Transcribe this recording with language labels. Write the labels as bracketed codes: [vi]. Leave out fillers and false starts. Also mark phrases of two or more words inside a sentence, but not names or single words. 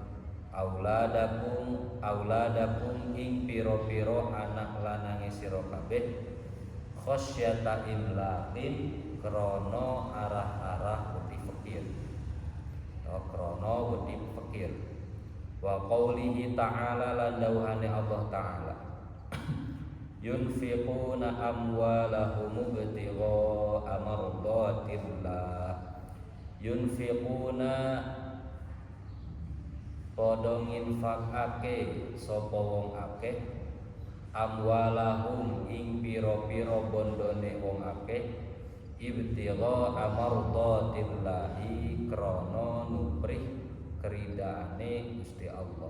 [jv] auladakum ing pira-pira anak lanange sira kabeh [ar] خشية إملاق [jv] krana arah-arah wedi fakir atau krana wedi fakir. [ar] وقوله تعالى [jv] lan dawuhane Allah Ta'ala [ar] ينفقون أموالهم ابتغاء مرضات الله. [jv] Yunfiquna padha nginfakake sapa wong akeh amwalahum ing pira-pira bondone wong akeh [ar] ابتغاء مرضات الله [jv] krana nuprih keridaane Gusti Allah.